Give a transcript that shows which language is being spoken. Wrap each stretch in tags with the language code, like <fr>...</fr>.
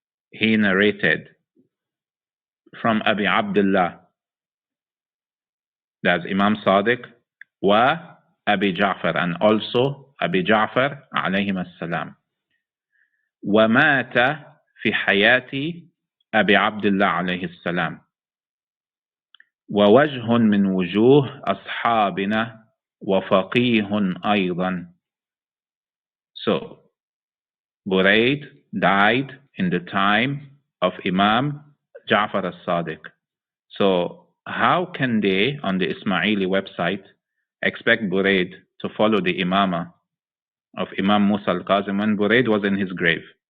<en>He narrated from Abi Abdullah, that's Imam Sadiq, wa Abi Ja'far, and also Abi Ja'far</en> <ar>عليهما السلام. ومات في حياة أبي عبد الله عليه السلام. ووجه من وجوه أصحابنا وفقيه أيضا.</ar> <en>So, Buraid died in the time of Imam Ja'far al-Sadiq. So, how can they, on the Ismaili website, expect Buraid to follow the Imamah of Imam Musa al-Kazem when Buraid was in his grave?</en>